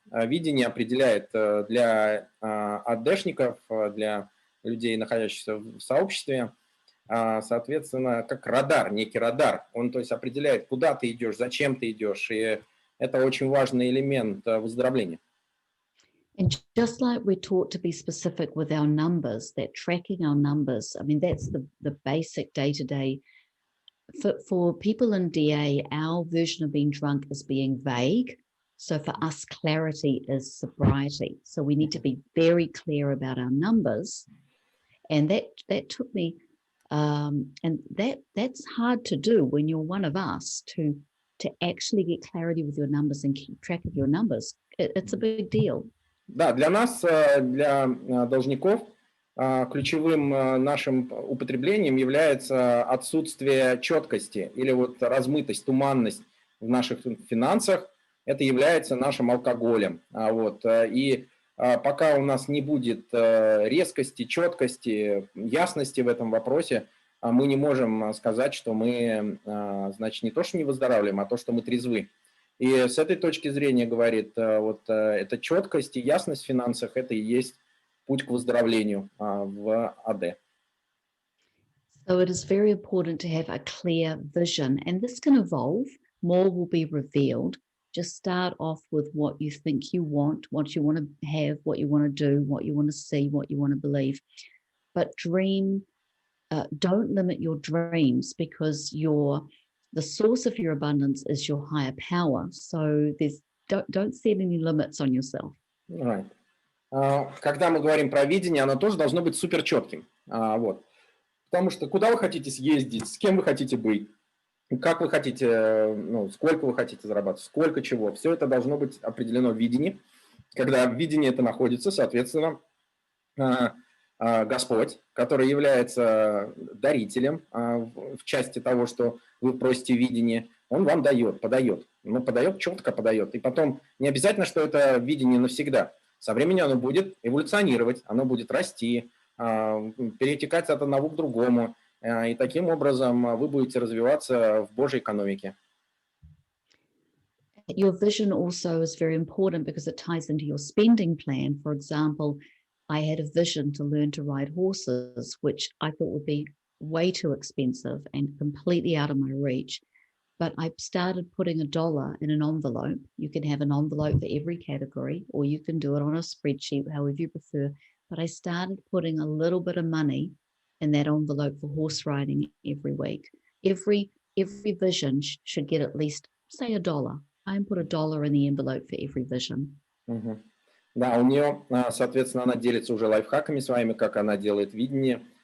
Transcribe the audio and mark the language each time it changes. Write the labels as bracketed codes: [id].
[ru] Видение определяет для АДшников, для людей, находящихся в сообществе, соответственно, как радар, некий радар. Он, то есть, определяет, куда ты идешь, зачем ты идешь. И это очень важный элемент выздоровления. [en] And just like we're taught to be specific with our numbers, that tracking our numbers, I mean, that's the basic day-to-day. For people in DA, our version of being drunk is being vague. So for us, clarity is sobriety. So we need to be very clear about our numbers. And that took me, and that's hard to do when you're one of us, to actually get clarity with your numbers and keep track of your numbers. It's a big deal. [ru] Да, для нас, для должников, ключевым нашим употреблением является отсутствие четкости или вот размытость, туманность в наших финансах. Это является нашим алкоголем. И пока у нас не будет резкости, четкости, ясности в этом вопросе, мы не можем сказать, что мы, значит, не то, что не выздоравливаем, а то, что мы трезвы. И с этой точки зрения, говорит, вот эта четкость и ясность в финансах, это и есть путь к выздоровлению в АД. [en] So it is very important to have a clear vision, and this can evolve. More will be revealed. Just start off with what you think you want, what you want to have, what you want to do, what you want to see, what you want to believe. But don't limit your dreams, because the source of your abundance is your higher power. So don't set any limits on yourself. Right. [ru] Когда мы говорим про видение, оно тоже должно быть супер четким. Потому что куда вы хотите съездить, с кем вы хотите быть, как вы хотите, сколько вы хотите зарабатывать, сколько чего. Все это должно быть определено в видении. Когда в видении это находится, соответственно, Господь, который является дарителем в части того, что вы просите видение, Он вам дает, подает. Но подает, четко подает. И потом не обязательно, что это видение навсегда. Со временем оно будет эволюционировать, оно будет расти, перетекать от одного к другому. И таким образом вы будете развиваться в Божьей экономике. [en] Your vision also is very important because it ties into your spending plan. For example, I had a vision to learn to ride horses, which I thought would be way too expensive and completely out of my reach. But I started putting $1 in an envelope. You can have an envelope for every category, or you can do it on a spreadsheet, however you prefer. But I started putting a little bit of money in that envelope for horse riding every week. Every vision should get at least, say, $1. I put $1 in the envelope for every vision. [ru] Да, у нее, соответственно, она делится уже лайфхаками своими, как она делает видение.